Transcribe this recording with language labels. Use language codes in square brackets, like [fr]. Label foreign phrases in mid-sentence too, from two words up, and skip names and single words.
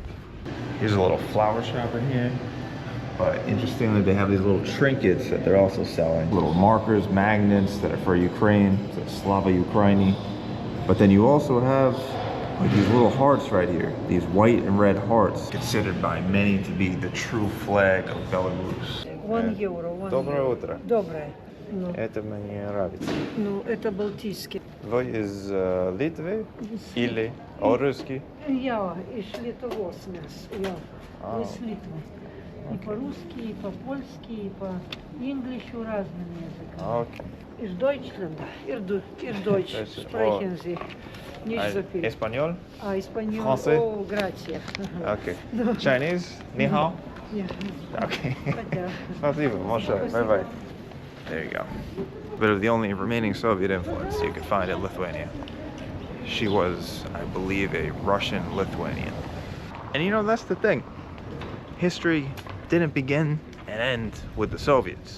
[en] Here's a little flower shop in here. But interestingly, they have these little trinkets that they're also selling. Little markers, magnets that are for Ukraine, so [uk] Слава Україні. [en] But then you also have like these little hearts right here. These white and red hearts, considered by many to be the true flag of Belarus. €1. [ru] Доброе утро. Доброе. Ну, Это мне нравится. ну, это балтийский. Вы из Литвы или русский? Я из Литвосмес. Я из Литвы. И по-русски, и по-польски, и по-инглишу разными языками. [en] Okay. [ru] Из Deutschland. [de] Из Deutsch sprechen Sie nicht so viel. [es] Español? Español. [fr] Français? [es] Oh, gracias. [en] Okay. Chinese? [zh] 你好? [en] Yeah. Okay. [ru] Хотя. Спасибо. [en] Bonjour. Bye-bye. There you go. Bit of the only remaining Soviet influence you could find in Lithuania. She was, I believe, a Russian Lithuanian. And you know, that's the thing. History didn't begin and end with the Soviets.